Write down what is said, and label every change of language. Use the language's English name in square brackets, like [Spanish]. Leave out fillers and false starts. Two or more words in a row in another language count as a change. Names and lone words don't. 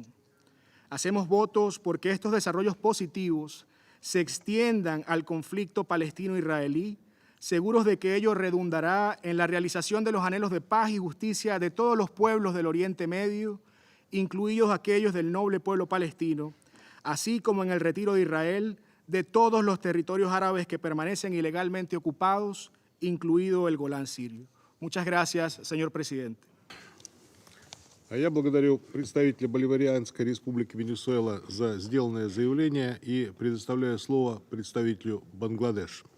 [Spanish] Hacemos votos porque estos desarrollos positivos se extiendan al conflicto palestino-israelí, seguros de que ello redundará en la realización de los anhelos de paz y justicia de todos los pueblos del Oriente Medio, incluidos aquellos del noble pueblo palestino, así como en el retiro de Israel de todos los territorios árabes que permanecen ilegalmente ocupados, incluido el Golán sirio. Muchas gracias, señor presidente. [Russian] А я благодарю представителя Боливарианской республики Венесуэла за сделанное заявление и предоставляю слово представителю Бангладеш.